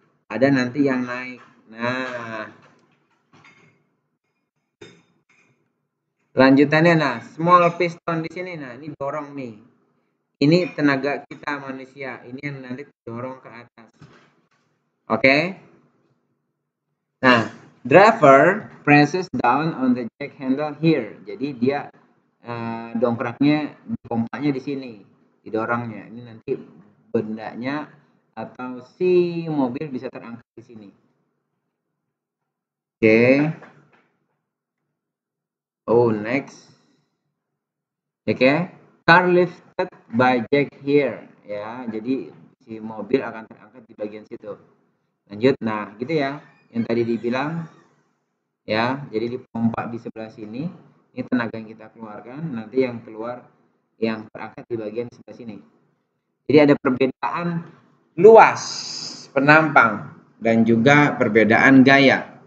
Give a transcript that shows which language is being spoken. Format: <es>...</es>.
<id>ada nanti yang naik. Nah, lanjutannya, nah, small piston di sini, nah, ini dorong nih. Ini tenaga kita manusia, ini yang nanti dorong ke atas. Oke?</id> <en>Nah, driver presses down on the jack handle here.</en> <id>Jadi dia dongkraknya, pompanya di sini, didorongnya. Ini nanti bendanya atau si mobil bisa terangkat di sini. Oke.</id> <en>Oh, next. Oke. Car lifted by jack here, ya.</en> <id>Jadi si mobil akan terangkat di bagian situ. Lanjut. Nah, gitu ya. Yang tadi dibilang, ya. Jadi dipompa di sebelah sini. Ini tenaga yang kita keluarkan. Nanti yang keluar, yang terangkat di bagian sebelah sini. Jadi ada perbedaan luas penampang dan juga perbedaan gaya.</id>